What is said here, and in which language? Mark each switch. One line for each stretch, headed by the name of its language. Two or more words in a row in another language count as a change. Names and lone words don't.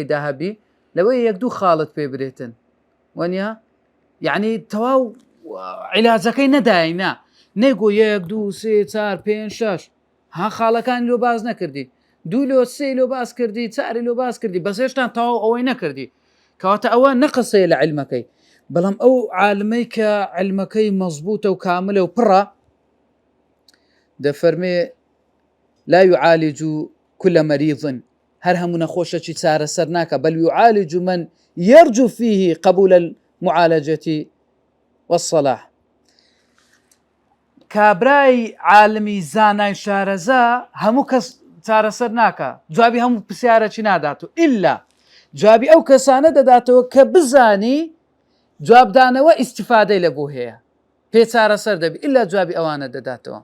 Central Kurdish: داهەبی لەوەی یەک دوو خاڵت پێ برێتن وەنیا یعنی تەواو عیلاجەکەی نەداینا نەیگۆ یەک دوو سێ چار پێنج شەش ها خاڵەکانی لۆ باز نەکردی دوو لۆ سێ لۆ باز کردی چاری لۆ باز کردی بەس هێشتا تەواو ئەوەی نەکردی کەواتە ئەوە نەقسەیە لە عیلمەکەی بەڵام ئەو عالمەی کە عیلمەکەی مەزبوطە و کاملە و پڕە دەفەرمێ
Arabic: لا يعالج كل مريض
Central Kurdish: هەر هەموو نەخۆشەکی چارەسەر ناکە
Arabic: بل يعالج من يرجو فيه قبول المعالجة والصلاح
Central Kurdish: کابرای عالمی زانای شارەزا هەموو کەس چارەسەر ناکە جوابی هەموو پرسیارەکی ناداتەوە ئللا جوابی ئەو کەسانە دەداتەوە کە بزانی جوابدانەوە ئیستیفادەی لە بۆ هەیە پێ چارەسەر دەبی ئللا جوابی ئەوانە دەداتەوە